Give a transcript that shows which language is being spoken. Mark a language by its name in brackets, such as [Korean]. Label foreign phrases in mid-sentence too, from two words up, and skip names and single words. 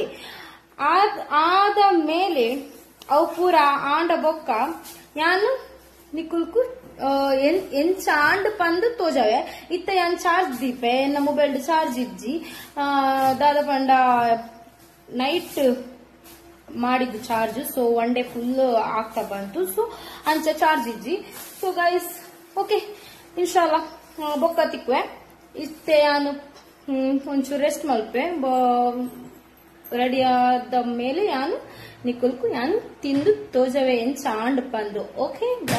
[Kannada] ಆದ ಮೇಲೆ [Tulu] ಅವು ಪೂರ ಆಂಡ ಬೊಕ್ಕ ಯಾನು ನಿಕುಲ್ಕು ಎಂಚ ಆಂಡ್ ಪಂದು ತೋಜಾವೆ ಇತ್ತ ಯಾನ್ ಚಾರ್ಜ್ ದೀಪೆ ಎನ್ನ ಮೊಬೈಲ್ ಚಾರ್ಜ್ ಇಜ್ಜಿ ದಾದ ಪಂಡ ನೈಟ್ ಮಾಡಿದ್ದು ಚಾರ್ಜ್ ಸೊ [English] one day full [Kannada] ಆಗ್ತಾ ಬಂತು [Tulu] ಸೊ ಅಂಚ ಚಾರ್ಜ್ ಇಜ್ಜಿ [English] so guys okay [Tulu] ಇನ್ಶಾಲ್ಲಾ ಬೊಕ್ಕ ತಿಕ್ವೆ ಇತ್ತೆ [Kannada] ನಾನು ಒಂಚೂರು [Tulu] ರೆಸ್ಟ್ ಮಲ್ಪೆ [Kannada] ರೆಡಿ ಆದ ಮೇಲೆ [Tulu] ಯಾನು ನಿಕುಲ್ಕು ಯಾನು ತಿಂದು ತೋಜವೆ ಎಂಚ ಆಂಡ್ ಪಂದು ಓಕೆ